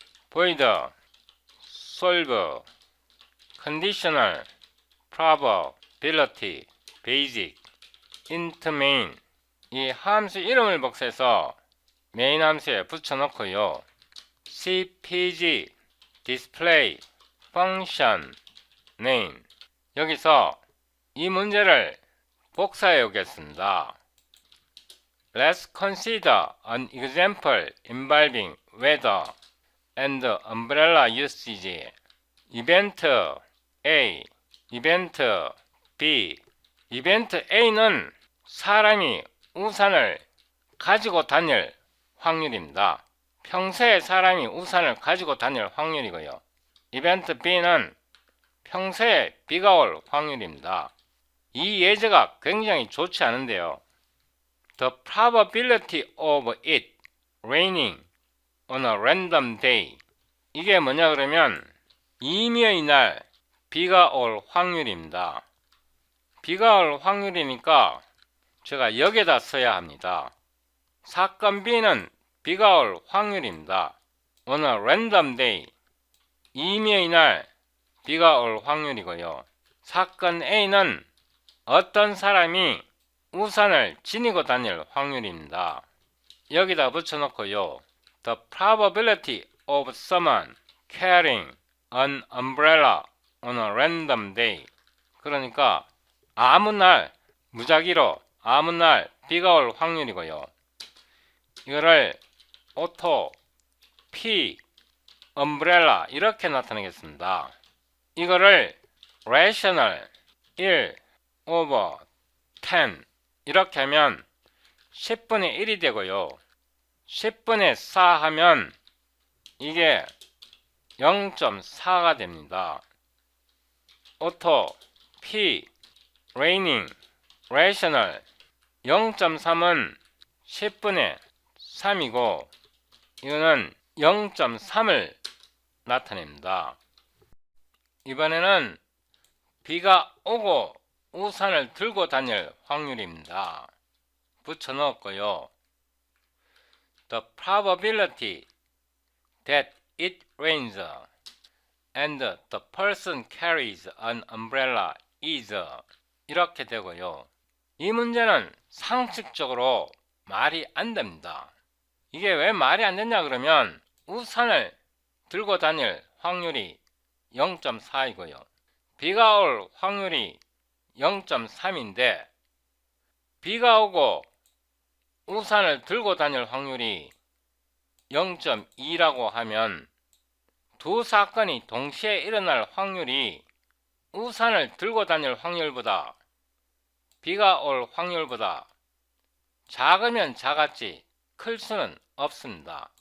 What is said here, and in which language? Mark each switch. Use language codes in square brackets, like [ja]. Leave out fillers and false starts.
[en] void, solve, conditional, probability, basic, int main, [ko] 이 함수 이름을 복사해서 메인 함수에 붙여넣고요. cpg, display, function, name, 여기서 이 문제를 복사해 오겠습니다. [en] Let's consider an example involving weather and umbrella usage. Event A, Event B. [ko] Event A는 사람이 우산을 가지고 다닐 확률입니다. 평소에 사람이 우산을 가지고 다닐 확률이고요. Event B는 평소에 비가 올 확률입니다. 이 예제가 굉장히 좋지 않은데요. [en] The probability of it raining on a random day. [ko] 이게 뭐냐 그러면 임의의 날 비가 올 확률입니다. 비가 올 확률이니까 제가 여기에다 써야 합니다. 사건 B는 비가 올 확률입니다. [en] on a random day. [ko] 임의의 날 비가 올 확률이고요. 사건 A는 어떤 사람이 우산을 지니고 다닐 확률입니다. 여기다 붙여놓고요. [en] The probability of someone carrying an umbrella on a random day. [ko] 그러니까 아무 날, 무작위로 아무 날 비가 올 확률이고요. 이거를 오토, P, umbrella 이렇게 나타내겠습니다. 이거를 rational 1 over 10 이렇게 하면 10분의 1이 되고요. 10분의 4 하면 이게 0.4가 됩니다. 오토, P, raining, rational 0.3은 10분의 3이고 이거는 0.3을 나타냅니다. 이번에는 비가 오고 우산을 들고 다닐 확률입니다. 붙여 넣었고요. [en] The probability that it rains and the person carries an umbrella is [ko] 이렇게 되고요. 이 문제는 상식적으로 말이 안 됩니다. 이게 왜 말이 안 되냐 그러면 우산을 들고 다닐 확률이 0.4이고요. 비가 올 확률이 0.3인데 비가 오고 우산을 들고 다닐 확률이 0.2라고 하면 두 사건이 동시에 일어날 확률이 우산을 들고 다닐 확률보다 비가 올 확률보다 작으면 작았지 클 수는 없습니다.